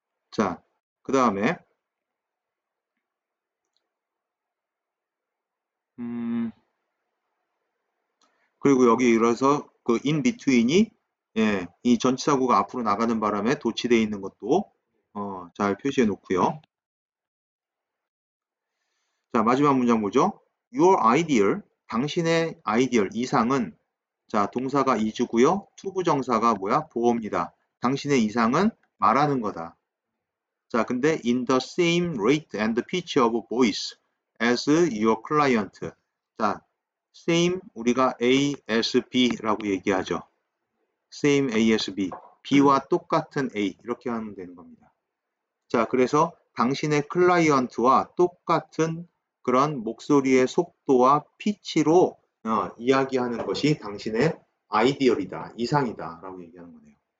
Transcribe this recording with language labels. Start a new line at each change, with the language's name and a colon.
Korean: 자, 그 다음에 그리고 여기 이래서 그 in between이 이 전치사구가 앞으로 나가는 바람에 도치되어 있는 것도 잘 표시해 놓고요. 자, 마지막 문장 보죠.
English: Your ideal,
Korean: 당신의 아이디얼, 이상은 자, 동사가 is고요. 투부정사가 뭐야? 보어입니다. 당신의 이상은 말하는 거다. 자, 근데
English: in the same rate and pitch of voice as your client.
Korean: 자, same 우리가 ASB라고 얘기하죠. same ASB. B와 똑같은 A 이렇게 하면 되는 겁니다. 자, 그래서 당신의 클라이언트와 똑같은 그런 목소리의 속도와 피치로 이야기하는 것이 당신의 아이디얼이다, 이상이다 라고 얘기하는 거네요.